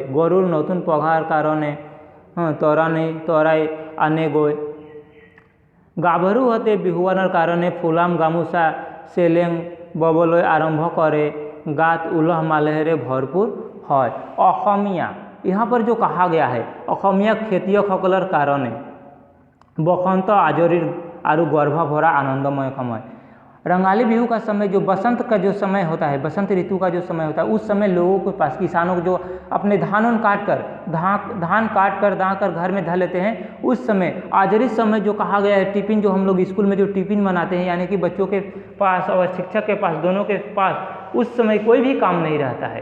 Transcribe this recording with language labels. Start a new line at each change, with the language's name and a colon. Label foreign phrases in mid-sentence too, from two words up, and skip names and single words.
Assamese: গৰুৰ নতুন পঘাৰ কাৰণে তৰাই আনেগৈ। গাভৰু হতে বিহুৱানৰ কাৰণে ফুলাম গামোচা চেলেং ববলৈ আৰম্ভ কৰে। গাত উলহ মালহেৰে ভৰपूर হয়। অসমীয়া
Hindi: यहाँ पर जो कहा गया है
Assamese: অসমীয়া খেতিয়কসকলৰ কাৰণে বসন্ত আজৰিৰ আৰু গৰ্ভ ভৰা আনন্দময় সময়।
Hindi: रंगाली बिहू का समय जो बसंत का जो समय होता है, बसंत ऋतु का जो समय होता है, उस समय लोगों के पास किसानों को जो अपने धान काट कर दाँ कर घर में धर लेते हैं, उस समय आजरी समय जो कहा गया है टिफिन जो हम लोग स्कूल में जो टिफिन मनाते हैं यानी कि बच्चों के पास और शिक्षक के पास दोनों के पास उस समय कोई भी काम नहीं रहता है।